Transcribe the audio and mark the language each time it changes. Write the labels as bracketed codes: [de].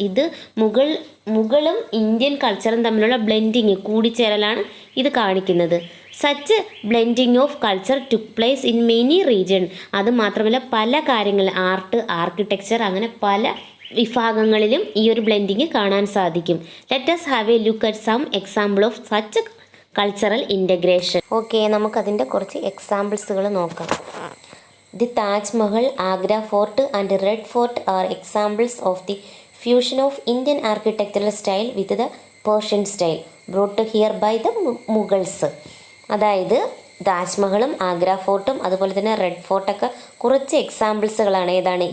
[ml] ഇത് മുഗളും ഇന്ത്യൻ കൾച്ചറും തമ്മിലുള്ള ബ്ലെൻഡിങ്, കൂടിച്ചേരലാണ് ഇത് കാണിക്കുന്നത്. [en] Such blending of culture took place in many region. [ml] അത് മാത്രമല്ല പല കാര്യങ്ങൾ, ആർട്ട്, ആർക്കിടെക്ചർ, അങ്ങനെ പല വിഭാഗങ്ങളിലും ഈ ഒരു ബ്ലെൻഡിങ് കാണാൻ സാധിക്കും. [en] Let us have a look at some example of such cultural integration. [ml] Okay, നമുക്കതിൻ്റെ കുറച്ച് എക്സാമ്പിൾസുകൾ നോക്കാം. [en] The Taj Mahal, Agra fort and red fort are examples of the fusion of Indian architectural style with the Persian style brought here by the Mughals. [ml] അതായത് താജ്മഹലും ആഗ്ര ഫോർട്ടും അതുപോലെ തന്നെ red ഫോർട്ടൊക്കെ കുറച്ച് എക്സാമ്പിൾസുകളാണ്. ഏതാണ്?